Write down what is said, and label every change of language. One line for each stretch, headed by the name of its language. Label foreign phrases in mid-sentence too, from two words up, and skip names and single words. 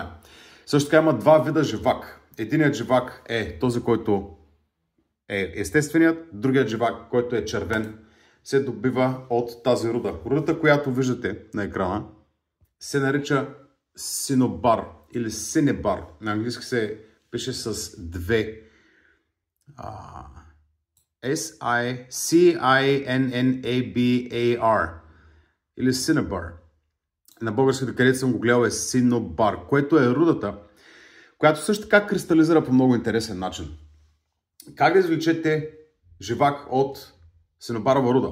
Bulgarian: Също така има два вида живак. Единият живак е този, който е естественият, другият живак, който е червен, се добива от тази руда. Рудата, която виждате на екрана, се нарича синобар или синебар. На английски се пише с две S-I-C-I-N-N-A-B-A-R или синебар. На българските където съм го гледал е синобар, което е рудата, която също така кристализира по много интересен начин. Как да извлечете живак от синобарова руда?